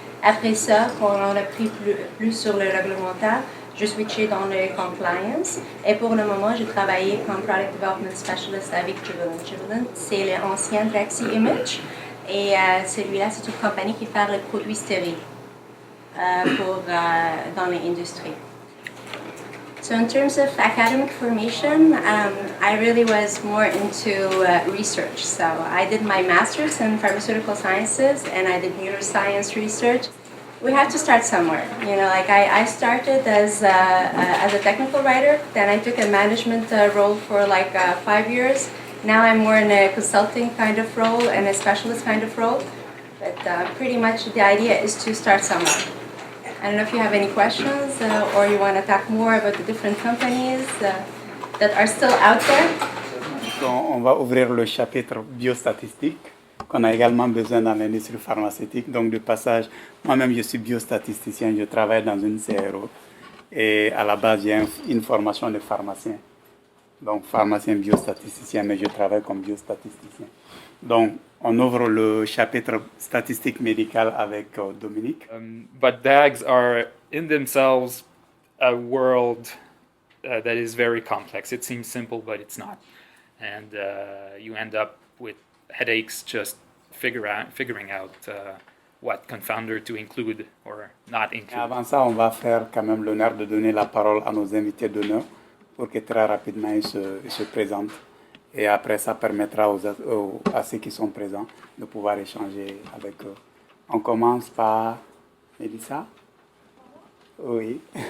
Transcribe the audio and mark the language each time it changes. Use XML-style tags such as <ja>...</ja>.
<fr>Après ça, quand on a pris plus sur le réglementaire, je switché dans le compliance. Et pour le moment, j'ai travaillé comme Product Development Specialist avec Jubilant. Jubilant, c'est l'ancien Drexy Image. Et celui-là, c'est une compagnie qui fait les produits stériles dans l'industrie.</fr> <en>So in terms of academic formation, I really was more into research. So I did my master's in pharmaceutical sciences and I did neuroscience research. we have to start somewhere. You know, like I started as a technical writer, then I took a management role for like 5 years. Now I'm more in a consulting kind of role and a specialist kind of role. But pretty much the idea is to start somewhere. I don't know if you have any questions or you want to talk more about the different companies that are still out there.</en> <fr>Donc, on va ouvrir le chapitre biostatistique qu'on a également besoin dans l'industrie pharmaceutique. Donc, de passage, moi-même, je suis biostatisticien, je travaille dans une CRO. Et à la base, j'ai une formation de pharmacien. Donc, pharmacien biostatisticien, mais je travaille comme biostatisticien. Donc, on ouvre le chapitre statistique médicale avec Dominique.</fr> <en>But bags are in themselves a world that is very complex. It seems simple, but it's not. And you end up with headaches just figuring out what confounder to include or not include.</en> <fr>Et avant ça, on va faire quand même l'honneur de donner la parole à nos invités d'honneur pour que très rapidement ils se présentent. Et après, ça permettra à ceux qui sont présents de pouvoir échanger avec eux. On commence par Mélissa. Oui.</fr>